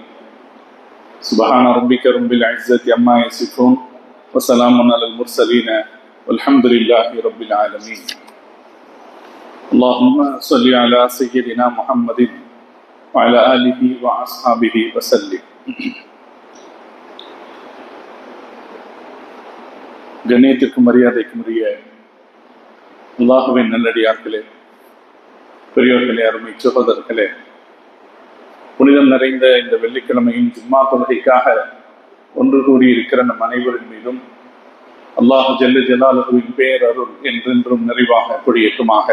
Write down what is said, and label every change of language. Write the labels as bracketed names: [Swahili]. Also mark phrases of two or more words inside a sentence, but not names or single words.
[Arabic] سبحان ربك رب العزة عما يصفون وسلام على المرسلين والحمد لله رب العالمين. اللهم صل على سيدنا محمد وعلى آله وأصحابه وسلم. [Tamil] கண்ணியத்திற்கும் மரியாதைக்கும் உரிய அல்லாஹ்வின் நல்லடியார்களே, பெரியோர்களே, அருமை சகோதரர்களே, புனிதம் நிறைந்த இந்த வெள்ளிக்கிழமையின் ஜும்மா தொழுகைக்காக ஒன்று கூடியிருக்கிற நம் அனைவரின் மீதும் அல்லாஹ் [Arabic] جل جلاله [Tamil] பேரருள் என்றென்றும் நிறைவாக கொடியேற்றுமாக.